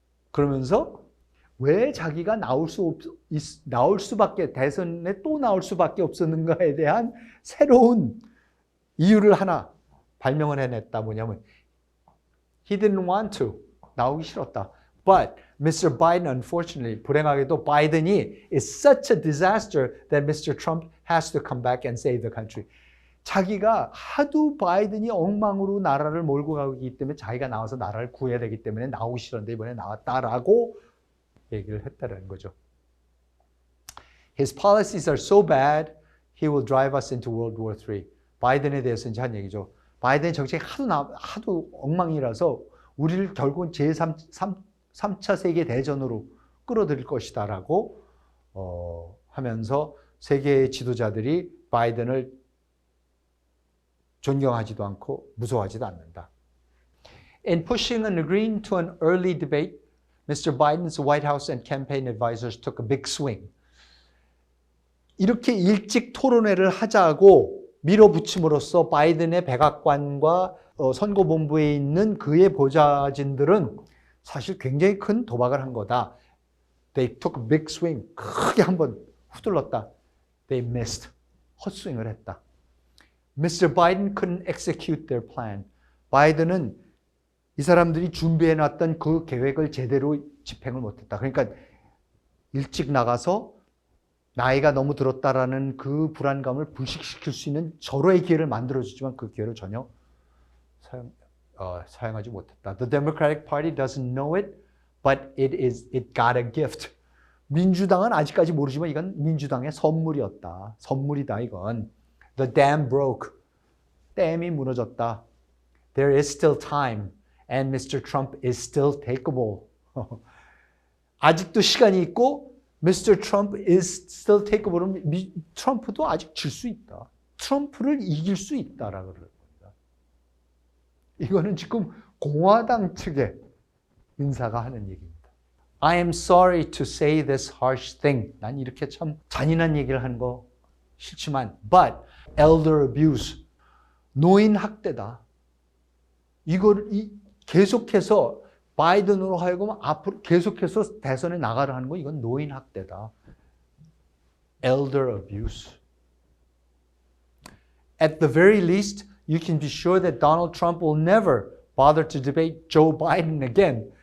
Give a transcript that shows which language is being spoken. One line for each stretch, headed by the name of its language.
Korean: 그러면서 왜 자기가 나올 수밖에, 대선에 또 나올 수밖에 없었는가에 대한 새로운 이유를 하나 발명을 해냈다. 뭐냐면
English: he didn't want to.
Korean: 나오기 싫었다.
English: But Mr. Biden, unfortunately,
Korean: 불행하게도 바이든이
English: is such a disaster that Mr. Trump has to come back and save the country.
Korean: 자기가 하도 바이든이 엉망으로 나라를 몰고 가기 때문에 자기가 나와서 나라를 구해야 되기 때문에 나오기 싫었는데 이번에 나왔다라고 얘기를 했다는 거죠.
English: His policies are so bad, he will drive us into World War III.
Korean: 바이든에 대해서 이제 한 얘기죠. 바이든의 정책이 하도 엉망이라서 우리를 결국은 제3차 세계 대전으로 끌어들일 것이다라고 하면서 세계의 지도자들이 바이든을 존경하지도 않고 무서워하지도 않는다.
English: In pushing and agreeing to an early debate, Mr. Biden's White House and campaign advisors took a big swing.
Korean: 이렇게 일찍 토론회를 하자고 밀어붙임으로써 바이든의 백악관과 선거본부에 있는 그의 보좌진들은 사실 굉장히 큰 도박을 한 거다.
English: They took a big swing.
Korean: 크게 한번 휘둘렀다.
English: They missed.
Korean: 헛스윙을 했다.
English: Mr. Biden couldn't execute their plan.
Korean: 바이든은 이 사람들이 준비해놨던 그 계획을 제대로 집행을 못했다. 그러니까 일찍 나가서 나이가 너무 들었다라는 그 불안감을 불식시킬 수 있는 절호의 기회를 만들어주지만 그 기회를 전혀 사용하지 못했다.
English: The Democratic Party doesn't know it, but it got a gift.
Korean: 민주당은 아직까지 모르지만 이건 민주당의 선물이었다. 선물이다 이건.
English: The dam broke.
Korean: 댐이 무너졌다.
English: There is still time, and Mr. Trump is still takeable.
Korean: 아직도 시간이 있고
English: Mr. Trump is still takeable.
Korean: 트럼프도 아직 질 수 있다. 트럼프를 이길 수 있다라고 그럽니다. 이거는 지금 공화당 측의 인사가 하는 얘기입니다.
English: I am sorry to say this harsh thing.
Korean: 난 이렇게 참 잔인한 얘기를 하는 거 싫지만,
English: but elder abuse,
Korean: 노인 학대다. 이걸 계속해서 바이든으로 하여금 앞으로 계속해서 대선에 나가려 하는 거 이건 노인 학대다.
English: Elder abuse. At the very least, you can be sure that Donald Trump will never bother to debate Joe Biden again.